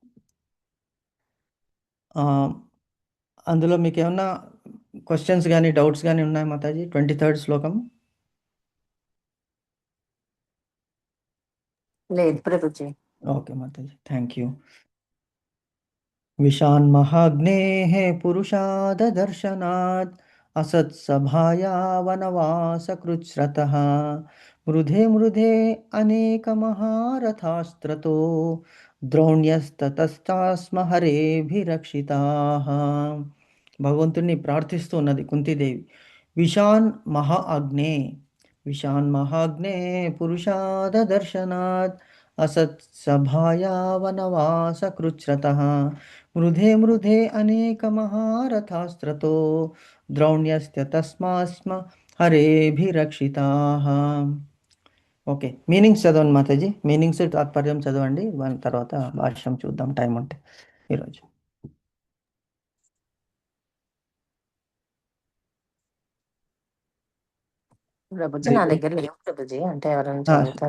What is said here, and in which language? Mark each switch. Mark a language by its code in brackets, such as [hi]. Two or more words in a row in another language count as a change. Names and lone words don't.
[te] అందులో మీకేమన్నా క్వశ్చన్స్ కానీ డౌట్స్ కానీ ఉన్నాయా మాతాజీ? 23rd శ్లోకం. లేదు ప్రభుజీ. ఓకే మాతాజీ, [en] thank you. [sa] विषान्महाग्नेः पुरुषाददर्शनात् असत्सभाया वनवासकृच्छ्रतः मृधे मृधे अनेकमहारथास्त्रतो द्रोण्यस्ततस्तास्म हरेभिरक्षिताः. [te] భగవంతుణ్ణి ప్రార్థిస్తున్నది కుంతీదేవి. [sa] विषान् महा अग्ने, विषान् महाग्ने पुरुषाददर्शनात् असत्सभाया वनवासकृच्छ्रतः मृधे मृधे अनेकमहारथास्त्रतो द्रोण्यस्य तस्मास्म हरेभिरक्षिताः. [te] ఓకే, మీనింగ్స్ చదవండి మాతాజీ. మీనింగ్స్ తాత్పర్యం చదవండి, దాని తర్వాత భాష్యం చూద్దాం టైం ఉంటే ఈరోజు. ప్రభుజీ నా దగ్గర లేవు ప్రభుజీ, అంటే ఎవరైనా చదువుతారు.